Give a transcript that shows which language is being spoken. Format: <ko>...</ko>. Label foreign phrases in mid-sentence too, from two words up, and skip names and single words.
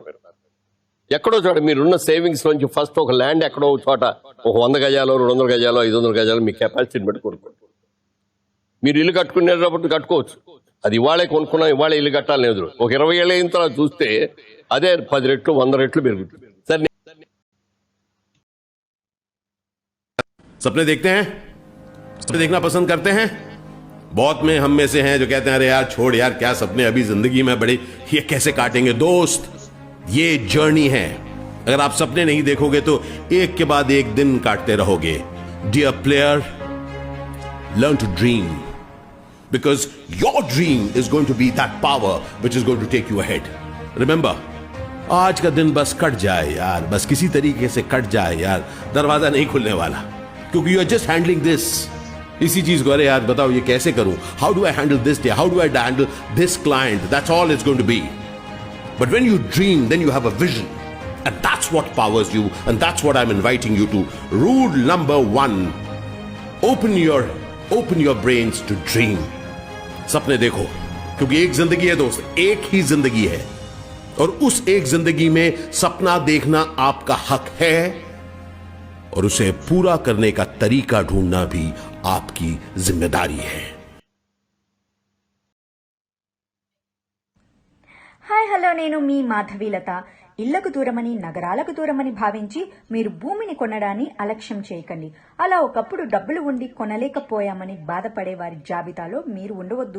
<te>మీరు ఎక్కడో చోట మీరున్న సేవింగ్స్ నుంచి ఫస్ట్ ఒక ల్యాండ్ ఎక్కడో చోట ఒక 100 గజాలు 200 గజాలు 500 గజాలు మీ కెపాసిటీని బట్టి కొనుక్కోండి. మీరు ఇల్లు కట్టుకునేటప్పుడు కట్టుకోవచ్చు. అది ఇవాళే కొనుక్కున్నాం, ఇవాళ ఇల్లు కట్టాలని లేదు. ఒక 20 ఏళ్ళ అయిన తర్వాత చూస్తే అదే 10 రెట్లు 100 రెట్లు పెరుగుతుంది. సరే,</te> <hi>सपने देखते हैं, सपने देखना पसंद करते हैं. बहुत में हम में से हैं जो कहते हैं अरे यार छोड़ यार, क्या सपने अभी जिंदगी में बड़े, ये कैसे काटेंगे. दोस्त, ये जर्नी है. अगर आप सपने नहीं देखोगे तो एक के बाद एक दिन काटते रहोगे.</hi> <en>dear player, learn to dream, because your dream is going to be that power which is going to take you ahead. Remember,</en> <hi>आज का दिन बस कट जाए यार, बस किसी तरीके से कट जाए यार, दरवाजा नहीं खुलने वाला, क्योंकि</hi> <en>you are just handling this.</en> <hi>इसी चीज को अरे यार बताओ ये कैसे करूं,</hi> <en>how do I handle this day, how do I handle this client, that's all it's going to be. but when you dream, then you have a vision, and that's what powers you, and that's what I'm inviting you to. Rule number 1, open your brains to dream.</en> <hi>सपने देखो, क्योंकि एक जिंदगी है दोस्त, एक ही जिंदगी है, और उस एक जिंदगी में सपना देखना आपका हक है, और उसे पूरा करने का तरीका ढूंढना भी आपकी जिम्मेदारी है.</hi> <en>hi hello,</en> <te>నేను మీ మాధవీలత. ఇళ్లకు దూరమని, నగరాలకు దూరమని భావించి మీరు భూమిని కొనడాన్ని అలక్ష్యం చేయకండి. అలా ఒకప్పుడు డబ్బులు ఉండి కొనలేకపోయామని బాధపడే వారి జాబితాలో మీరు ఉండవద్దు.</te>